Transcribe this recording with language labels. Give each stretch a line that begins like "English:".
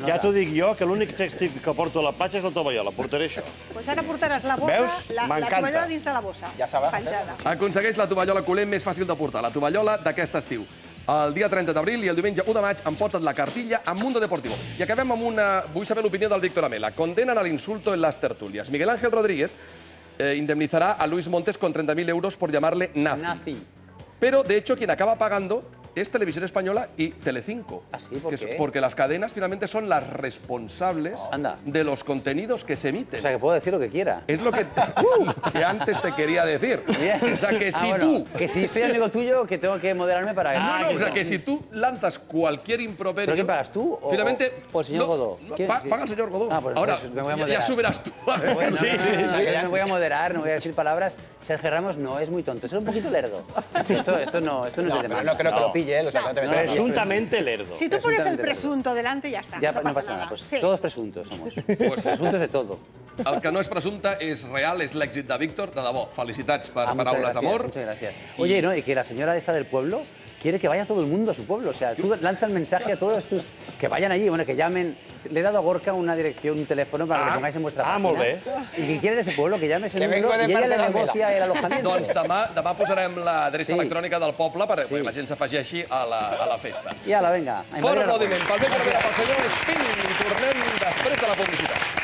Catalan: Ja t'ho dic jo, que l'únic tèxtil que porto a la platja és la tovallola. Portaré això. Doncs ara portaràs la bossa, la tovallola dins de la bossa. Ja sabeu. Penjada. Aconsegueix la tovallola culer més fàcil de portar, la tovallola d'aquest estiu. El dia 30 d'abril i el diumenge 1 de maig emporta't la cartilla a Mundo Deportivo. I acabem amb una... Vull saber l'opinió del Víctor Amela.
Spanish: Condenan al insulto en las tertulias. Miguel Ángel Rodríguez indemnizará a Luis Montes con 30.000 euros por llamarle nazi. Pero, de hecho, quien acaba pagando es Televisión Española y Telecinco. ¿Ah, sí? ¿Por qué? Porque las cadenas finalmente son las responsables de los contenidos que se emiten. O sea, que puedo decir lo que quiera. Es lo que antes te quería decir. Bien. O sea, que si bueno, tú... Que si soy amigo tuyo, que tengo que moderarme para... No, o sea, que si tú lanzas cualquier improperio... ¿Pero quién pagas tú? Finalmente... ¿O el señor Godó? Paga el señor Godó. Ah, pues ahora, me voy a moderar. ya subirás tú. Bueno, sí. Me voy a moderar, no voy a decir palabras. Sergio Ramos no es muy tonto, es un poquito lerdo. Esto no es de más. No creo que lo pille, o sea, no te metas. Presuntamente lerdo. Si tú pones el presunto delante, ya está. Ya no pasa nada. Pues todos presuntos somos. Pues, presuntos de todo.
Catalan: El que no és presumpte és real, és l'èxit de Víctor. De debò, felicitats per paraules d'amor.
Spanish: Muchas gracias. Oye, ¿no? Y que la señora esta del pueblo quiere que vaya todo el mundo a su pueblo. O sea, tú lanzas el mensaje a todos tus... Que vayan allí, bueno, que llamen... Le he dado a Gorka una dirección, un teléfono para que lo pongáis en vuestra página.
Catalan: Molt bé.
Spanish: Y que quiere ese pueblo, que llame ese número y ella le negocia el alojamiento.
Catalan: Doncs demà posarem l'adreça electrònica del poble perquè la gent s'afegeixi a la festa. I ala, vinga. Fora aplaudiment pel Víctor Amela, pel senyor Espín. I tornem després de la publicitat.